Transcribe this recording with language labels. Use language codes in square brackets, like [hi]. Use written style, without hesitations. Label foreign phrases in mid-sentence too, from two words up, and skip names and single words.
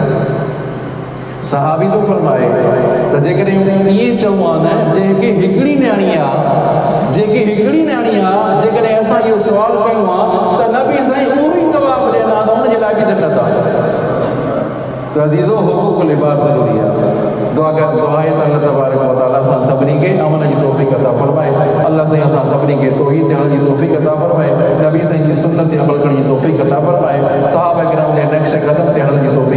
[sd] सहाबी थो फरमाए त जेकॾहिं ईअं चऊं हा न, जेके हिकिड़ी न्याणी आहे, जेकॾहिं असां इहो सुवाल कयूं हा त नबी साईं उहो ई जवाबु ॾियनि हा त उनजे लाइ बि जन्नत आहे। त अज़ीज़ो हुकूक लिबास ज़रूरी आहे। दुआ आहे त अल्लाह [ar] تبارك وتعالى [sd] असां सभिनी खे अमल जी तौफ़ीक़ अता फरमाए। अल्लाह साईं असां सभिनी खे तौहीद थियण जी तौफ़ीक़ अता फरमाए, नबी साईं जी सुन्नत ते अमल करण जी तौफ़ीक़ अता फरमाए, सहाबा किराम जे नक्श कदम ते हलण जी